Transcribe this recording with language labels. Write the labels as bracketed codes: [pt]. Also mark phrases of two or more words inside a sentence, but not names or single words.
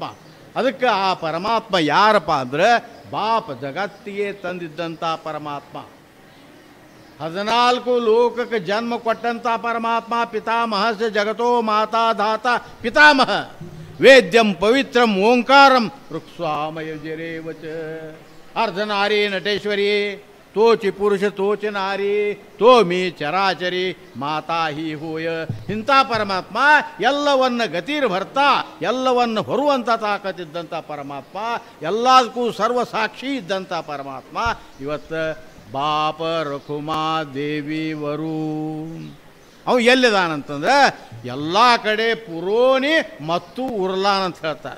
[kn] ಅದಕ್ಕೆ ಆ ಪರಮಾತ್ಮ ಯಾರಪ್ಪ ಅಂದರೆ ಬಾಪ ಜಗತ್ತಿಗೆ ತಂದಿದ್ದಂಥ ಪರಮಾತ್ಮ. 14 ಲೋಕಕ್ಕೆ ಜನ್ಮ ಕೊಟ್ಟಂಥ ಪರಮಾತ್ಮ [sa] ಪಿತಾಮಹಸ್ಯ ಜಗತೋ ಮಾತಾ ಧಾತ ಪಿತಾಮಹ ವೇದ್ಯಂ ಪವಿತ್ರಂ ಓಂಕಾರಂ ಋಕ್ಸ್ವಾಮಯಜರೇವಚ [mr] अर्धनारी नटेश्वरी तोचि पुरुष तोचि नारी तोमी चराचरी माता ही होय. [kn] ಇಂಥ ಪರಮಾತ್ಮ ಎಲ್ಲವನ್ನ [sa] ಗತಿರ್ ಭರ್ತಾ [kn] ಎಲ್ಲವನ್ನು ಹೊರುವಂಥ ತಾಕತ್ತಿದ್ದಂಥ ಪರಮಾತ್ಮ, ಎಲ್ಲದಕ್ಕೂ ಸರ್ವಸಾಕ್ಷಿ ಇದ್ದಂಥ ಪರಮಾತ್ಮ ಇವತ್ತು ಬಾಪ ರಖುಮಾ ದೇವಿವರು ಅವು ಎಲ್ಲಿದಾನಂತಂದ್ರೆ ಎಲ್ಲ ಕಡೆ ಪುರೋನಿ ಮತ್ತು ಉರ್ಲಾನ್ ಅಂತ ಹೇಳ್ತಾರೆ.